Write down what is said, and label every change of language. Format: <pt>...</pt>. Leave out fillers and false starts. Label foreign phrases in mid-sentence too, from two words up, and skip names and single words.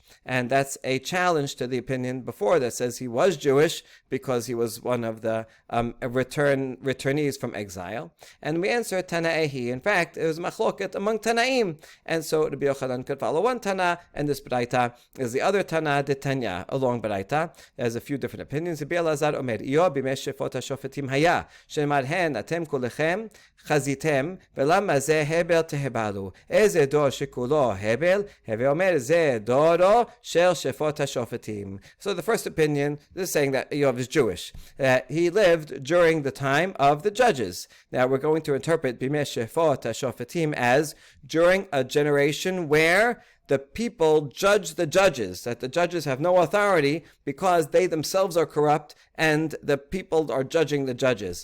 <en>And that's a challenge to the opinion before that says he was Jewish because he was one of the returnees from exile. And we answer Tana'ehi. In fact, it was machloket among Tanaim. And so Rabbi Yochanan could follow one Tana, and this Braita is the other Tana, the Tanya, along Braita. There's a few different opinions. Rabbi Elazar Omer,</en> <he>איוב בימי שפוט השופטים היה, שנאמר הן אתם כולכם חזיתם, ולמה זה הבל תהבלו? איזה דור שכולו הבל? הווה אומר זה דורו של שפוט השופטים.</he> <en>So the first opinion is saying that Eov is Jewish. He lived during the time of the judges. Now we're going to interpret</en> <he>בימי שפוט השופטים</he> <en>as during a generation where the people judge the judges, that the judges have no authority because they themselves are corrupt and the people are judging the judges.</en>